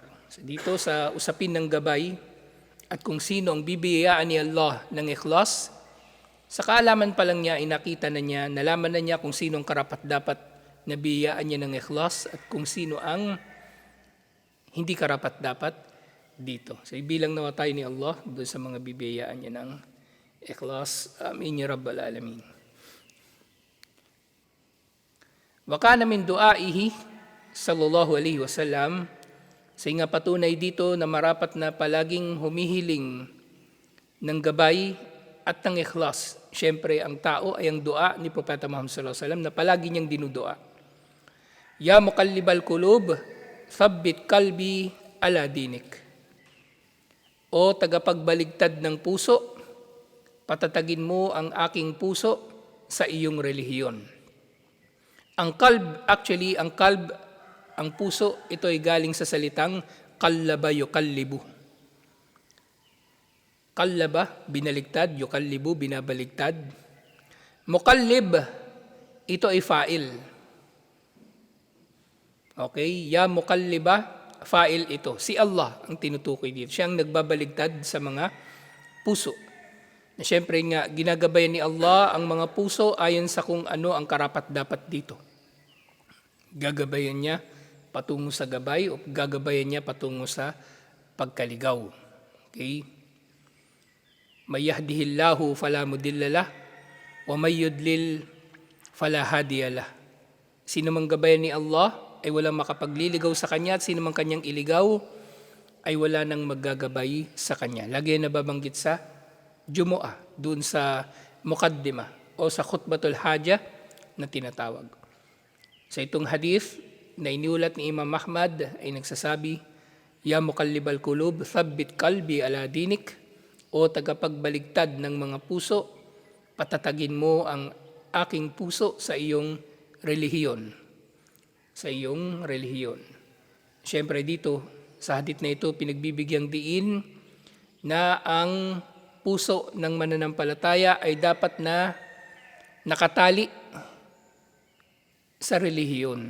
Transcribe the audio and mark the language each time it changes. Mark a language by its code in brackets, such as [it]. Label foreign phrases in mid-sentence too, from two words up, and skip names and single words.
[tl] So dito sa usapin ng gabay at kung sino ang bibiyayaan ni Allah ng ikhlas, sa kaalaman pa lang niya, inakita na niya, nalaman na niya kung sino ang karapat-dapat na biyayaan niya ng ikhlas at kung sino ang hindi karapat-dapat dito. So ibilang nawa tayo ni Allah doon sa mga bibiyayaan niya ng ikhlas. [ar] آمين يا رب العالمين. وكان من دعائه صلى الله عليه وسلم, [tl] sa nga patunay dito na marapat na palaging humihiling ng gabay at ng ikhlas. Siyempre, ang tao ay ang dua ni Propeta Muhammad [ar] صلى الله عليه وسلم [tl] na palagi niyang dinudua. [ar] يا مقلب القلوب، ثبت قلبي على دينك. [tl] O tagapagbaligtad ng puso, patatagin mo ang aking puso sa iyong relihiyon. Ang kalb, ang puso, ito ay galing sa salitang [ar] قلب يقلب. [tl] Kallaba, binaligtad, yukallibu, binabaligtad. Mukallib, ito ay fa'il. Okay, [ar] يا مقلب, [tl] fa'il ito. Si Allah ang tinutukoy dito. Siya ang nagbabaligtad sa mga puso. Na siyempre nga, ginagabayan ni Allah ang mga puso ayon sa kung ano ang karapat-dapat dito. Gagabayan niya patungo sa gabay o gagabayan niya patungo sa pagkaligaw. [ar] Okay? من يهده الله فلا مضل ومن يضلل فلا هادي له. [tl] Sino mang gabayan ni Allah ay walang makapagliligaw sa kanya at sino mang kanyang iligaw ay wala nang maggagabay sa kanya. Lagi na nababanggit sa Jumu'ah, dun sa mukaddima o sa [ar] خطبة الحاجة [tl] na tinatawag. Sa itong hadith na iniulat ni Imam Ahmad ay nagsasabi, [ar] يا مقلب القلوب، ثبت قلبي على دينك, [tl] o tagapagbaligtad ng mga puso, patatagin mo ang aking puso sa iyong relihiyon. Sa iyong relihiyon. Siyempre dito, sa hadith na ito, pinagbibigyang diin na ang puso ng mananampalataya ay dapat na nakatali sa relihiyon.